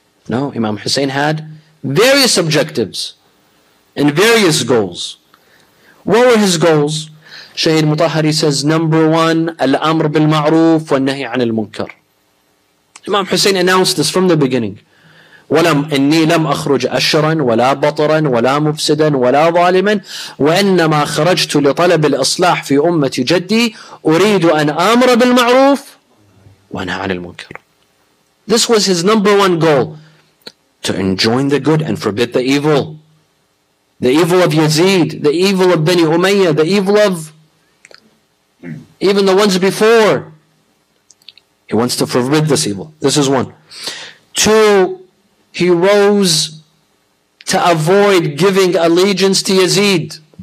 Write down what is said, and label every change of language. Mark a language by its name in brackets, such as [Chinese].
[English] No, Imam Hussain had various objectives and various goals. What were his goals? Shaheed Mutahhari says, number one, [Arabic] al-amr bil-ma'roof wa-nahi an-al-munkar. [English] Imam Hussain announced this from the beginning. [Arabic] إني لم أخرج أشرا ولا بطرا ولا مفسدا ولا ظالما وإنما خرجت لطلب الإصلاح في أمة جدي أريد أن آمر بالمعروف وأنهى عن المنكر. [English] This was his number one goal, to enjoin the good and forbid the evil. The evil of Yazid, the evil of Bani Umayyah, the evil of even the ones before. He wants to forbid this evil. This is one. Two, he rose to avoid giving allegiance to Yazid.